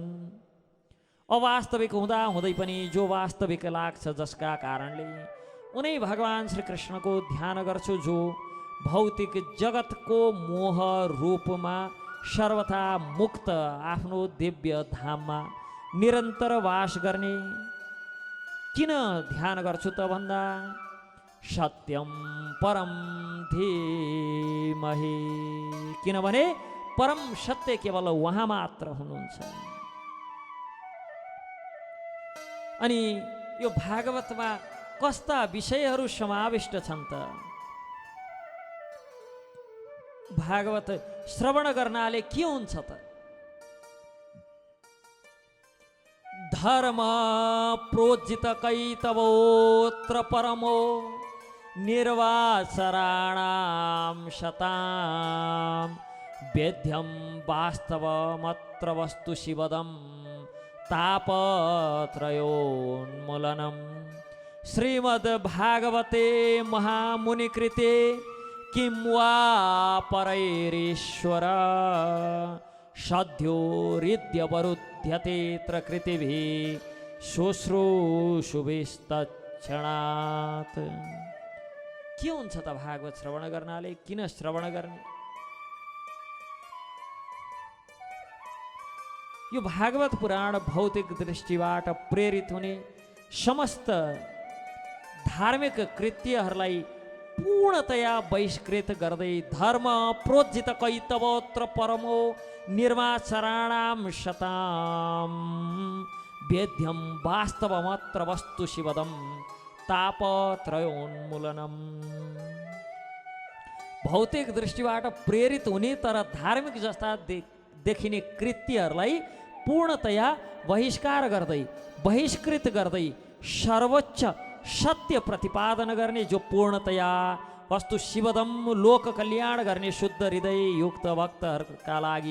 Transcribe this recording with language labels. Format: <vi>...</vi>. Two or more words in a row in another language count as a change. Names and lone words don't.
<ne>अवास्तविक हुँदा हुँदै पनि जो वास्तविक लाग्छ, जसका कारणले उनै भगवान श्री कृष्णको ध्यान गर्छु, जो भौतिक जगतको मोह रूपमा सर्वथा मुक्त आफ्नो दिव्य धाममा निरन्तर वास गर्ने किन ध्यान गर्छु त भन्दा</ne> <sa>सत्यम परम धीमहि,</sa> <ne>किनभने परम सत्य केवल उहाँ मात्र हुनुहुन्छ। अनि यो भागवतमा कस्ता विषयहरू समाविष्ट छन् त? भागवत श्रवण गर्नाले के हुन्छ त?</ne> <sa>धर्म प्रोज्जित कैतवोत्र परमो निर्वासराणां शतां वेद्यं वास्तवमत्र वस्तु शिवदं तापत्रयोन्मूलनम। श्रीमद्भागवते महामुनिकृते किं वा परैरीश्वर सद्योरिद्यवरुध्यतेऽत्र कृतिभिः शुश्रूषुभिस्तत्क्षणात्।</sa> <ne>के हुन्छ त भागवत श्रवण गर्नाले? किन श्रवण गर्ने? यो भागवत पुराण भौतिक दृष्टिबाट प्रेरित हुने समस्त धार्मिक कृत्यहरूलाई पूर्णतया बहिष्कृत गर्दै</ne> <sa>धर्म प्रोज्जित कैतवोत्र परमो निर्वाचराणां शतां वेद्यं वास्तवमत्र वस्तु शिवदं तापत्रयोन्मूलनम।</sa> <ne>भौतिक दृष्टिबाट प्रेरित हुने तर धार्मिक जस्ता देखिने कृत्यहरूलाई पूर्णतया बहिष्कृत गर्दै सर्वोच्च सत्य प्रतिपादन गर्ने, जो पूर्णतया</ne> <sa>वस्तु शिवदम</sa> <ne>लोक कल्याण गर्ने शुद्ध हृदय युक्त भक्तहरूका लागि</ne>